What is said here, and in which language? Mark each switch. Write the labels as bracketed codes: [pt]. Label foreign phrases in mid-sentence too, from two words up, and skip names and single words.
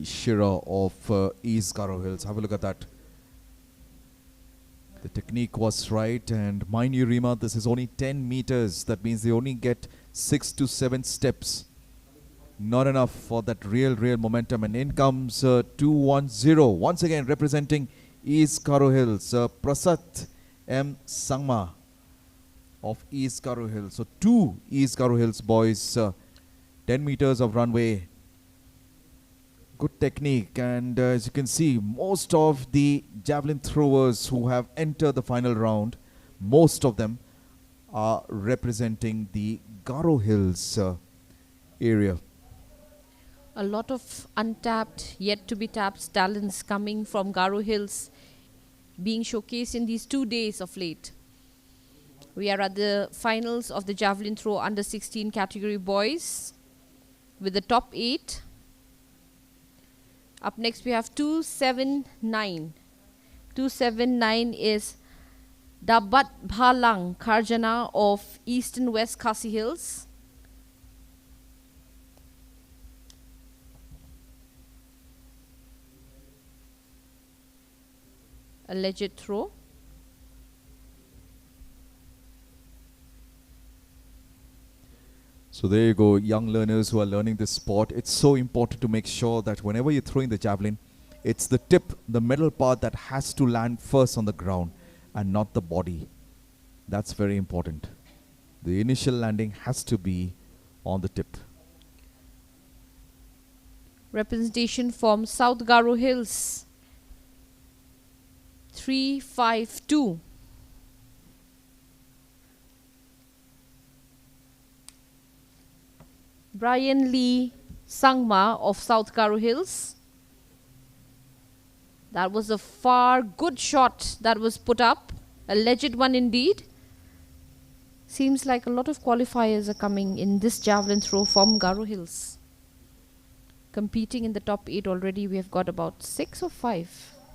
[en] Shearer of East Garo Hills. Have a look at that. The technique was right, and mind you, Rima, this is only 10 meters. That means they only get 6 to 7 steps. Not enough for that real momentum. And in comes 210. Once again, representing East Garo Hills, Prasad M. Sangma of East Garo Hills. So 2 East Garo Hills boys, 10 meters of runway. Good technique, and as you can see, most of the javelin throwers who have entered the final round, most of them are representing the Garo Hills area. A lot of untapped, yet to be tapped talents coming from Garo Hills being showcased in these 2 days of late. We are at the finals of the javelin throw under 16 category boys with the top 8. Up next we have 279. 279 is Dabat Bhalang Karjana of East and West Khasi Hills. Alleged throw. So there you go, young learners who are learning this sport. It's so important to make sure that whenever you're throwing the javelin, it's the tip, the middle part that has to land first on the ground and not the body. That's very important. The initial landing has to be on the tip. Representation from South Garo Hills. 352. Brian Lee Sangma of South Garo Hills. That was a far good shot that was put up. A legit one indeed. Seems like a lot of qualifiers are coming in this javelin throw from Garo Hills. Competing in the top 8 already, we have got about 6 or 5.